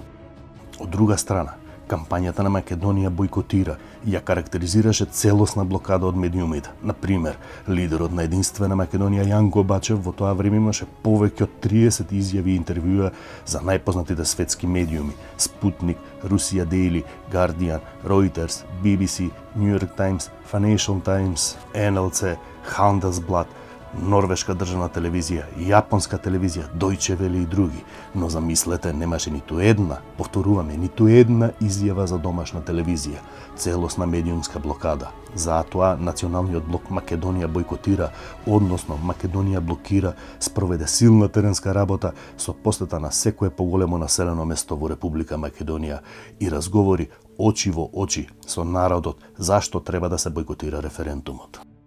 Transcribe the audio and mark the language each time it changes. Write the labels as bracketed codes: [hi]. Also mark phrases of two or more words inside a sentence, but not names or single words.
[mk] Од друга страна, кампањата на Македонија бојкотира и ја карактеризираше целосна блокада од медиумите. Например, лидерот на Единствена Македонија Јанко Бачев во тоа време имаше повеќе од 30 изјави и интервјуа за најпознатите светски медиуми: Спутник, Русија Дейли, Guardian, Reuters, BBC, New York Times, Financial Times, NLC, Handelsblad, Норвешка државна телевизија, Јапонска телевизија, Deutsche Welle и други. Но замислете, немаше ниту една, повторуваме, ниту една изјава за домашна телевизија. Целосна медиумска блокада. Затоа Националниот блок Македонија бојкотира, односно Македонија блокира, спроведе силна теренска работа со посета на секое поголемо населено место во Република Македонија и разговори очи во очи со народот зашто треба да се бојкотира референдумот.